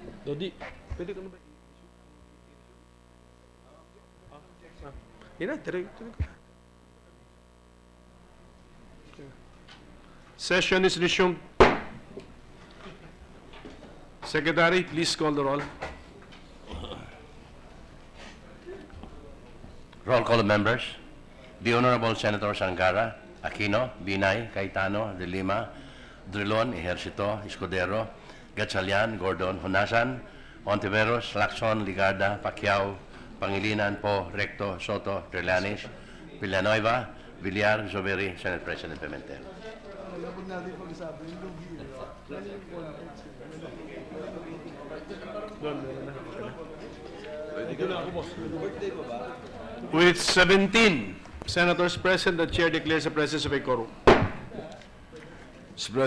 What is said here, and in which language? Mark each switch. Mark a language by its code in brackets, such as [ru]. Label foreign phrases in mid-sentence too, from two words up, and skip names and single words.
[tl] Todi, pwede ko na ba? Yan na, tuloy ko. [en] Session is resumed. Secretary, please call the roll. Roll call of members. The Honorable Senator Sangara, Aquino, Binay, Cayetano, De Lima, Drilon, Ejercito, Escudero, Gatchalian, Gordon, Honasan, Ontiveros, Lacson, Ligarda, Pacquiao, Pangilinan, Po, Recto, Soto, Trillanes, Villanueva, Villar, Zubiri, Senate President Pimentel. With 17 senators present, the chair declares the presence of a quorum. Mr.